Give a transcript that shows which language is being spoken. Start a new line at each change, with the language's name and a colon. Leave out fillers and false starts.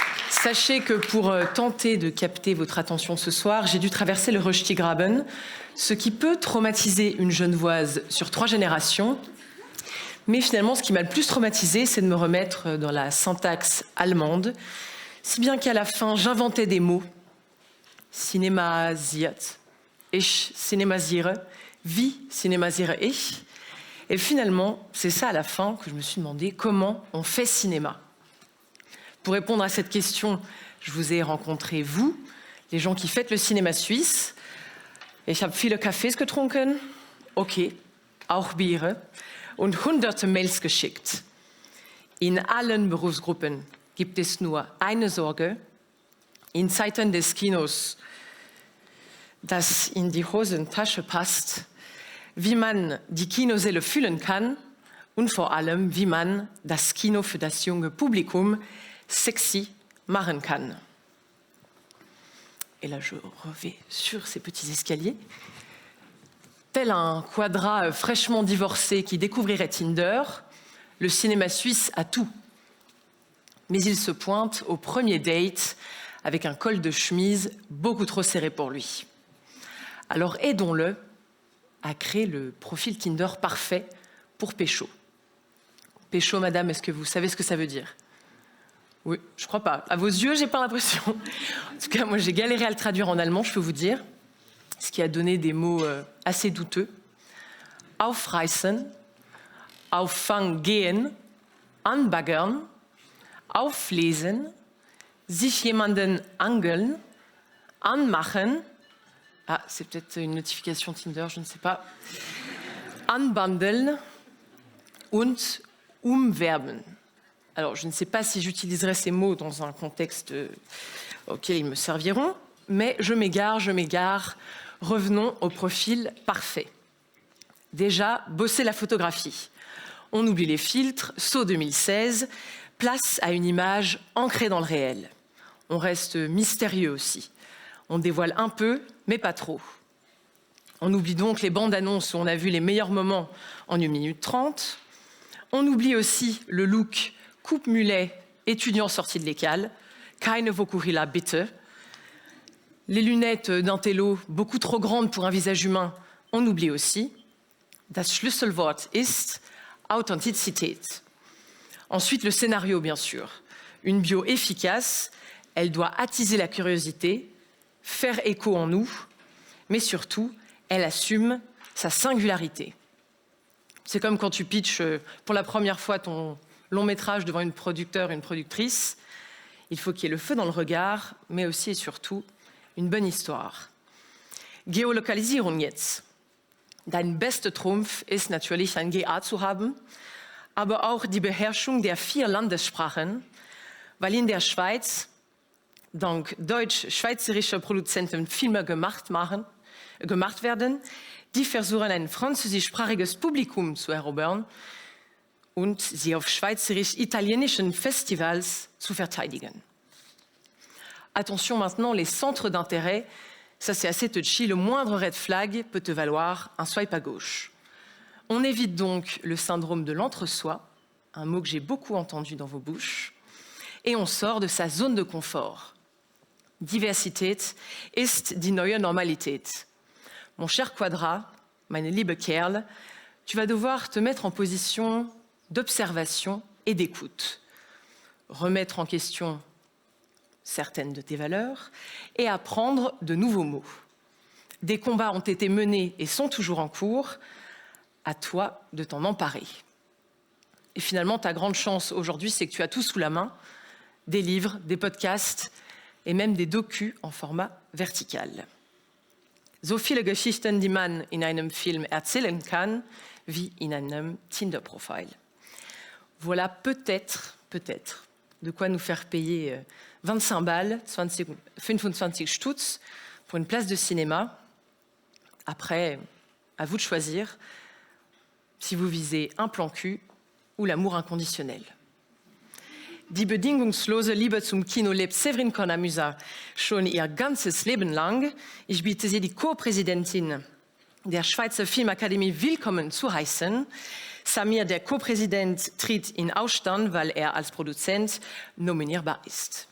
French: Sachez que pour tenter de capter votre attention ce soir, j'ai dû traverser le Röstigraben, ce qui peut traumatiser une Genevoise sur 3 générations. Mais finalement, ce qui m'a le plus traumatisée, c'est de me remettre dans la syntaxe allemande, si bien qu'à la fin, j'inventais des mots.
German: Cinemasiert, ich cinemasiere, wie cinemasiere ich.
French: Et finalement, c'est ça à la fin que je me suis demandé, comment on fait cinéma? Pour répondre à cette question, je vous ai rencontré, vous, les gens qui faites le cinéma suisse.
German: Ich habe viele Cafés getrunken, okay, auch Biere, und hunderte Mails geschickt. In allen Berufsgruppen gibt es nur eine Sorge. In Zeiten des Kinos, das in die Hosentasche passt, wie man die Kinosäle füllen kann und vor allem, wie man das Kino für das junge Publikum sexy machen kann.
French: Et là, je reviens sur ces petits escaliers. Tel un quadra fraîchement divorcé qui découvrirait Tinder, le cinéma suisse a tout. Mais il se pointe au premier date avec un col de chemise beaucoup trop serré pour lui. Alors aidons-le à créer le profil Tinder parfait pour pécho. Pécho, madame, est-ce que vous savez ce que ça veut dire? Oui, je crois pas. À vos yeux, j'ai pas l'impression. En tout cas, moi, j'ai galéré à le traduire en allemand, je peux vous dire, ce qui a donné des mots assez douteux.
German: Aufreißen, auffangehen, anbaggern, auflesen, sich jemanden angeln, anmachen.
French: Ah, c'est peut-être une notification Tinder, je ne sais pas.
German: Anbandeln und umwerben.
French: Alors, je ne sais pas si j'utiliserai ces mots dans un contexte auquel ils me serviront, mais je m'égare. Revenons au profil parfait. Déjà, bosser la photographie. On oublie les filtres, saut 2016, place à une image ancrée dans le réel. On reste mystérieux aussi. On dévoile un peu, mais pas trop. On oublie donc les bandes annonces où on a vu les meilleurs moments en 1 minute 30. On oublie aussi le look coupe-mulet, étudiant sorti de l'école,
German: keine Vokuhila bitte.
French: Les lunettes d'un télo beaucoup trop grandes pour un visage humain, on oublie aussi.
German: Das Schlüsselwort ist Authentizität.
French: Ensuite, le scénario, bien sûr. Une bio efficace, elle doit attiser la curiosité, faire écho en nous, mais surtout, elle assume sa singularité. C'est comme quand tu pitches pour la première fois ton long métrage devant un producteur, une productrice. Il faut qu'il y ait le feu dans le regard, mais aussi et surtout une bonne histoire.
German: Geolokalisierung jetzt. Dein bester Trumpf ist natürlich ein GA zu haben, aber auch die Beherrschung der 4 Landessprachen, weil in der Schweiz dank deutsch-schweizerischer Produzenten Filme gemacht werden, die versuchen, ein französischsprachiges Publikum zu erobern und sie auf schweizerisch-italienischen Festivals zu verteidigen.
French: Attention maintenant, les centres d'intérêt, ça c'est assez touchy, le moindre red flag peut te valoir un swipe à gauche. On évite donc le syndrome de l'entre-soi, un mot que j'ai beaucoup entendu dans vos bouches, et on sort de sa zone de confort.
German: Diversität ist die neue Normalität.
French: Mon cher Quadra,
German: meine liebe Kerl,
French: tu vas devoir te mettre en position d'observation et d'écoute. Remettre en question certaines de tes valeurs et apprendre de nouveaux mots. Des combats ont été menés et sont toujours en cours. À toi de t'en emparer. Et finalement, ta grande chance aujourd'hui, c'est que tu as tout sous la main. Des livres, des podcasts et même des docus en format vertical.
German: So viele Geschichten, die man in einem Film erzählen kann, wie in einem Tinder-Profil.
French: Voilà peut-être, de quoi nous faire payer 25 balles, 25 Stutz pour une place de cinéma. Après, à vous de choisir si vous visez un plan cul ou l'amour inconditionnel.
German: Die bedingungslose Liebe zum Kino lebt Severin Cornamusa schon ihr ganzes Leben lang. Ich bitte Sie, die Co-Präsidentin der Schweizer Filmakademie willkommen zu heißen. Samir, der Co-Präsident, tritt in Ausstand, weil er als Produzent nominierbar ist.